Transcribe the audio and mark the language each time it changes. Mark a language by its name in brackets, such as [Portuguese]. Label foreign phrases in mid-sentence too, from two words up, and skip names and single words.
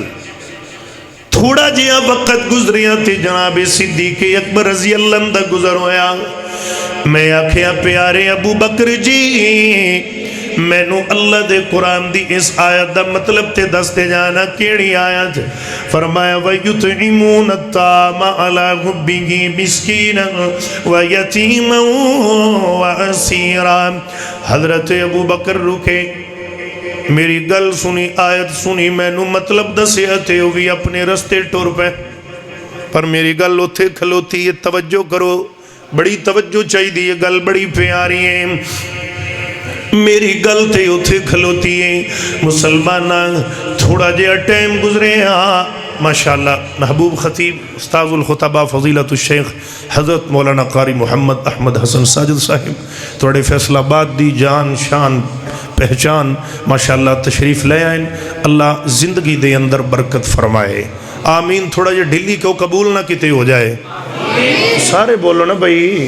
[Punjabi] تھوڑا جیہا وقت گزریا تے جناب صدیق اکبر رضی اللہ دا گزر ہویا. میں آکھیا پیارے ابو بکر جی مینوں اللہ دے قرآن دی اس آیت دا مطلب تے دس دے جانا. کیہڑی آیت? [Arabic] फरमाया وَيُطْعِمُونَ الطَّعَامَ عَلَىٰ حُبِّهِ مِسْكِينًا وَيَتِيمًا وَأَسِيرًا. [Punjabi] حضرت ابو بکر رکے، میری گل سنی، آیت سنی، مینوں مطلب دسیا تے او وی اپنے رستے ٹر پے. پر میری گل اوتھے کھلوتی ہے، توجہ کرو، بڑی توجہ چاہیے، گل بڑی پیاری ہے. میری گل تے اوتھے کھلوتی ہے. مسلماناں تھوڑا جیہا ٹائم گزرے ماشاءاللہ محبوب خطیب استاذ الخطباء فضیلۃ الشیخ حضرت مولانا قاری محمد احمد حسن ساجد صاحب تھوڑے فیصل آباد دی جان شان پہچان ماشاءاللہ تشریف لے آئے. اللہ زندگی دے اندر برکت فرمائے، آمین. تھوڑا جیہا ڈھلی کیوں، قبول نہ کیتے ہو جائے. سارے بولو نا بھائی.